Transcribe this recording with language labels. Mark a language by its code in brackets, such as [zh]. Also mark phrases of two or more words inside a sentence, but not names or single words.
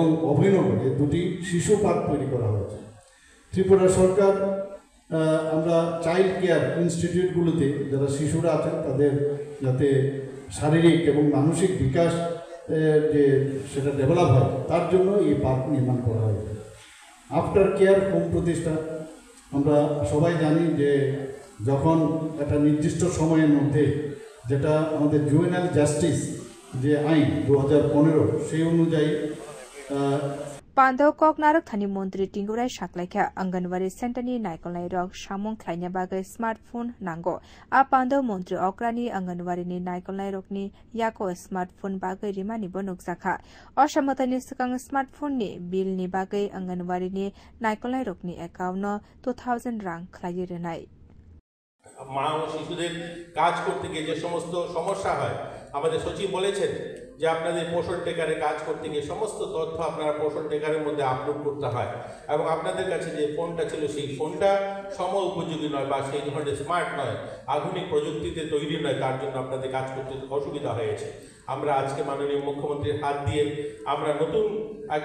[bn] অভয়নগরে 2টি শিশু পার্ক তৈরি করা হয়েছে ত্রিপুরা সরকার আমরা [en] child care [bn] ইনস্টিটিউটগুলোতে যারা শিশুরা আছেন তাদের যাতে শারীরিক এবং মানসিক বিকাশ যে সেটা ডেভেলপ হয় তার জন্য এই পার্ক নির্মাণ করা হয়েছে [en] after care home [bn] প্রতিষ্ঠা আমরা সবাই জানি যে যখন একটা নির্দিষ্ট সময়ের মধ্যে যেটা আমাদের [en] juvenile justice [bn] যে আইন 2015 সেই অনুযায়ী [trp] Pandau Kok Narak Thani Montri Tingurai Shaklaika Anganwari Centani Naikolai Rok Shamong Khlainya Bagai Smartphone Nango A Pandau Montri Okrani Anganwari ni Naikolai Rokni Yako Smartphone Bagai Rimani Bonuk Zakha Oshamatani Sakang Smartphone ni Bill ni Bagai Anganwari ni Naikolai Rokni account no 2000 rang Khlaiye Renai [bn] মা ও শিশুদের কাজ করতে গিয়ে যে সমস্ত সমস্যা হয় আমাদের সচিব বলেছেন যে আপনাদের পোষণ টেকারে কাজ করতে গিয়ে সমস্ত তথ্য আপনারা পোষণ টেকারের মধ্যে আপলোড করতে হয় এবং আপনাদের কাছে যে ফোনটা ছিল সেই ফোনটা সময় উপযোগী নয় বা সেই ধরনের স্মার্ট নয় আধুনিক প্রযুক্তিতে তৈরি নয় তার জন্য আপনাদের কাজ করতে অসুবিধা হয়েছে আমরা আজকে মাননীয় মুখ্যমন্ত্রীর হাত দিয়ে আমরা নতুন একদম